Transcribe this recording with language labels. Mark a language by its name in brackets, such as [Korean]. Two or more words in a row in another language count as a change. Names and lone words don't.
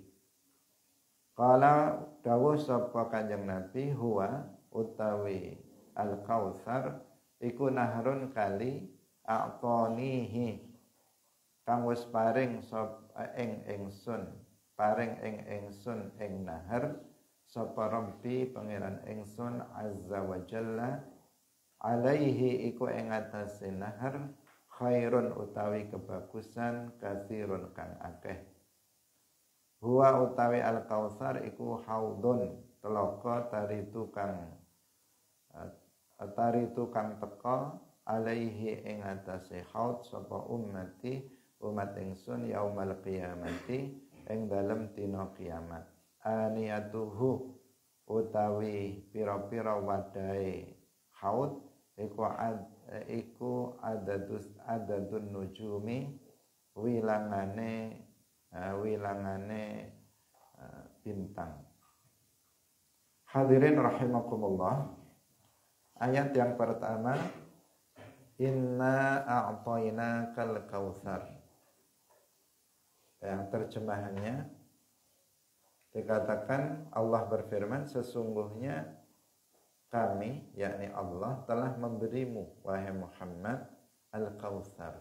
[Javanese] Qala dawuh sapa Kanjeng Nabi, huwa utawi al kautsar iku nahrun kali a'tanihi kang wis paring ing ingsun ing nahar sapa Rabbi pangeran ingsun [Arabic] عز وجل [Javanese] alaihi iku ing atase nahar khairun utawi kebagusan katsirun kang akeh. Huwa utawi al kautsar iku haudun telaga taritu kang teka alaihi ing atase haud sapa umat ingsun [Arabic] يوم القيامة [Javanese] ing dalem dina kiamat. Aniyatuhu utawi pira-pira wadahe haud iku [Arabic] عدد النجوم [Javanese] wilangane bintang. [Arabic] حاضرين رحمكم الله. [Indonesian] Ayat yang pertama, [Arabic] إنا أعطيناك الكوثر. [Indonesian] Yang terjemahannya dikatakan Allah berfirman, sesungguhnya kami, yakni Allah, telah memberimu wahai Muhammad al-kautsar.